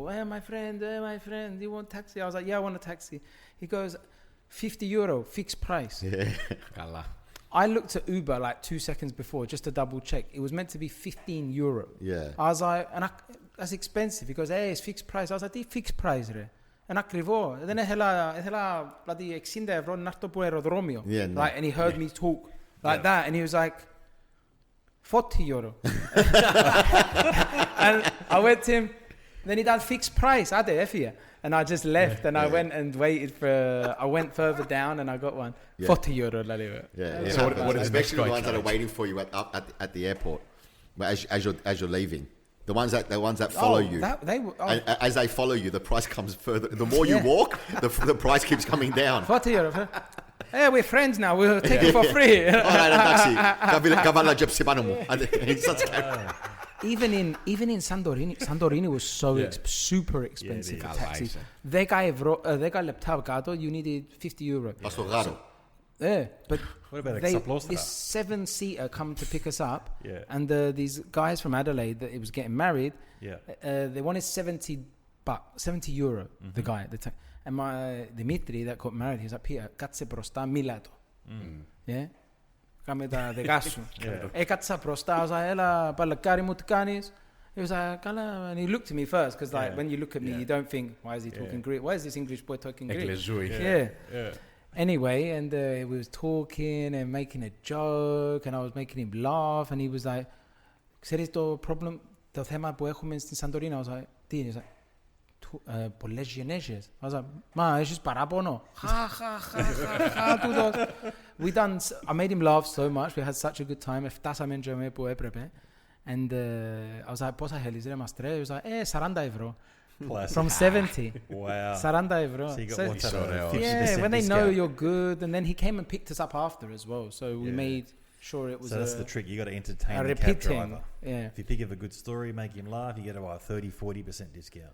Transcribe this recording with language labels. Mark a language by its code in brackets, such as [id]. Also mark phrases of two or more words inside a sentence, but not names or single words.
[en] Hey, my friend, do you want a taxi? I was like, yeah, I want a taxi. He goes, €50, fixed price. Yeah. I looked at Uber like 2 seconds before just to double check. It was meant to be €15. Yeah. I was like, that's expensive. He goes, hey, it's fixed price. I was like, [el] τι [en] fixed price [el] ρε. Ένα ακριβό. Δεν ήθελα δηλαδή 60€ να έρθω από αεροδρόμιο. [en] Yeah, no. Like, and he heard me talk like that, and he was like, €40. And I went to him, then he done fixed price. [el] Άντε, έφυγε. [en] And I just left, and I went and waited for. I went further down, and I got one. Yeah. [el] €40 δηλαδή. [en] Yeah. So what is the next especially the guy ones that are charge? waiting for you at the airport, as you're leaving. The ones that follow you. They were. And as they follow you, the price comes further. The more you walk, the price keeps coming down. €40. Hey, we're friends now. We'll take it for free. Alright, taxi. Kavala gypsy banamu. Even in Santorini was so super expensive for taxis. [el] 10 λεπτά κάτω, [en] you needed €50. [el] Στο γάρο. [en] Yeah, but What about this 7-seater come to pick us up, Yeah. and these guys from Adelaide that it was getting married, Yeah. they wanted €70. The guy, and my Dimitri that got married, he was like, Peter, [el] κάτσε μπροστά, μίλα το. Yeah. Κάμε τα δικά σου. Έκατσα μπροστά, [en] I was like, [el] έλα παλακάρι μου, τι κάνεις? [en] He was like, καλά, and he looked at me first, because like when you look at me, you don't think, why is he talking Greek? Why is this English boy talking Greek? [el] Εγκλεζούι. [en] Yeah. Anyway, and we was talking and making a joke, and I was making him laugh, and he was like, [el] "Ξέρεις το problem, το θέμα που έχουμε στην Σαντορίνη?" [en] I was like, [el] "Τι είναι?" [en] He was like, [el] πολλές γενέσεις. [en] I was like, [el] "Μα, έχεις παράπονο?" [en] I made him laugh so much. We had such a good time. [el] Φτάσαμε εντζάμε που έπρεπε. [en] And I was like, [el] πόσα θέλεις ρε μαστρέ? [en] He was like, 40 ευρώ. From 70. Wow. [el] 40 ευρώ. [en] So you got So- what's that, a 50% yeah, when they know discount. you're good, and then he came and picked us up after as well. So we made sure it was So that's the trick. You got to entertain a the cab repeating. driver. Yeah. If you think of a good story, make him laugh, you get a 30-40% discount.